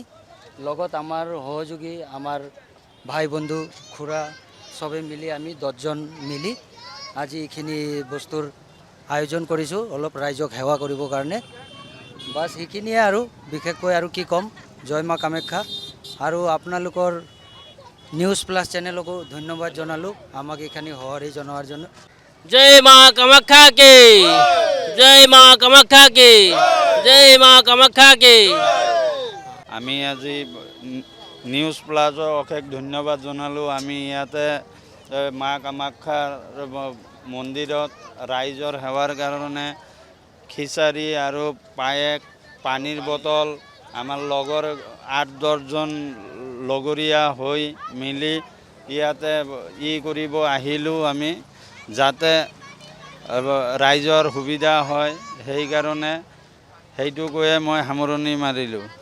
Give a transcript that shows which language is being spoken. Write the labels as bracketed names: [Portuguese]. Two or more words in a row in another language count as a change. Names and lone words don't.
[Assamese] লগত আমাৰ সহযোগী আমাৰ ভাই বন্ধু খুৰা চবে মিলি আমি 10জন মিলি আজি এইখিনি বস্তুৰ আয়োজন কৰিছোঁ অলপ ৰাইজক সেৱা কৰিবৰ কাৰণে। বাছ সেইখিনিয়ে আৰু বিশেষকৈ আৰু কি ক'ম, জয় মা কামাখ্যা। আৰু আপোনালোকৰ নিউজ প্লাছ চেনেলকো ধন্যবাদ জনালোঁ আমাক এইখিনি সঁহাৰি জনোৱাৰ জন্য। [Hindi] जय माँ कामाख्या की जय माँ कामाख्या की जय माँ कामाख्या की। [Assamese] আমি আজি নিউজ প্লাজৰ অশেষ ধন্যবাদ জনালোঁ। আমি ইয়াতে মা কামাখ্যাৰ মন্দিৰত ৰাইজৰ সেৱাৰ কাৰণে খিচাৰি আৰু পায়েক পানীৰ বটল আমাৰ লগৰ ৮-১০জন লগৰীয়া হৈ মিলি ইয়াতে কৰিব আহিলোঁ আমি, যাতে ৰাইজৰ সুবিধা হয় সেইকাৰণে সেইটো কৈয়ে মই সামৰণি মাৰিলোঁ।